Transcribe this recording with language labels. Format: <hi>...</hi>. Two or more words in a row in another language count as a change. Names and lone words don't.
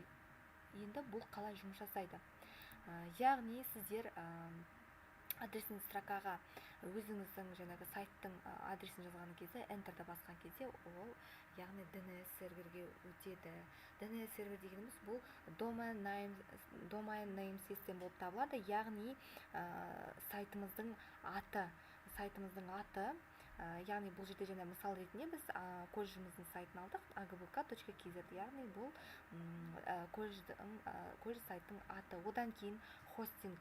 <kk>Енді бұл қалай жұмыс жасайды? Яғни сіздер адресін строкаға өзіңіздің жаңағы сайттың адресін жазған кезде, энтерді басқан кезде, ол яғни DNS серверге өтеді. DNS сервер дегеніміз бұл</kk> <en>domain name system</en> <kk>болып табылады. Яғни сайтымыздың аты, яғни бұл жерде жаңа мысал ретінде біз колледжіміздің сайтын алдық, agbk.kz, яғни бұл колледж сайттың аты. Одан кейін хостинг.</kk>